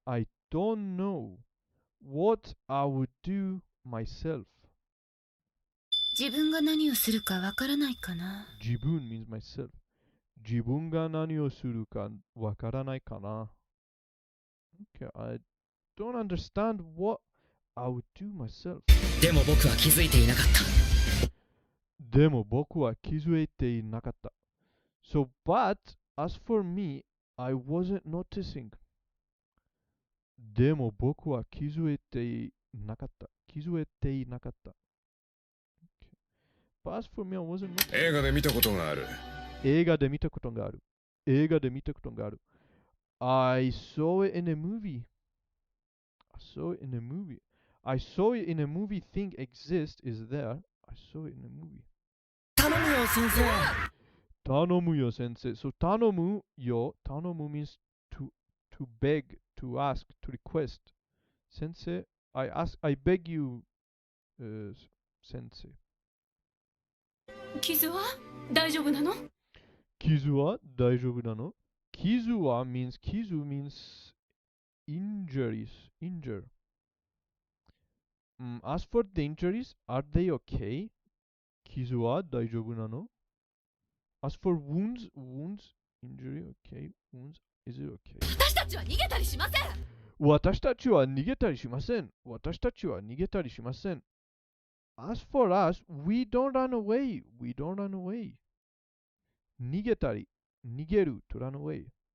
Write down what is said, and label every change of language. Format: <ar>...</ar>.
<en>I don't know what I would do myself.</en> <ja>自分が何をするかわからないかな。</ja> <en>自分 means myself.</en> <ja>自分が何をするかわからないかな.</ja> <en>Okay, I don't understand what I would do myself.</en> <ja>でも僕は気づいていなかった。でも僕は気づいていなかった.</ja> <en>So, but as for me, I wasn't noticing.</en> <ja>でも僕は気づいていなかった. 気づいていなかった.Okay.</ja> <en>But as for me, I wasn't noticing.</en> <ja>映画で見たことがある。映画で見たことがある.映画で見たことがある.</ja> <en>I saw it in a movie. I saw it in a movie. I saw it in a movie. Thing exists is there. I saw it in a movie.</en> <ja>頼むよ、先生。頼むよ、先生.So 頼むよ.</ja> <en>頼む means to beg, to ask, to request. 先生, I beg you, 先生.</en> <ja>傷は大丈夫なの？傷は大丈夫なの?</ja> <en>傷は means, 傷 means injuries, injure. As for the injuries, are they okay?</en> <ja>傷は大丈夫なの?</ja> <en>As for wounds, injury, okay. Wounds, is it okay?</en> <ja>私たちは逃げたりしません。私たちは逃げたりしません.私たちは逃げたりしません.</ja> <en>As for us, we don't run away. We don't run away. 逃げたり、逃げる to run away.</en>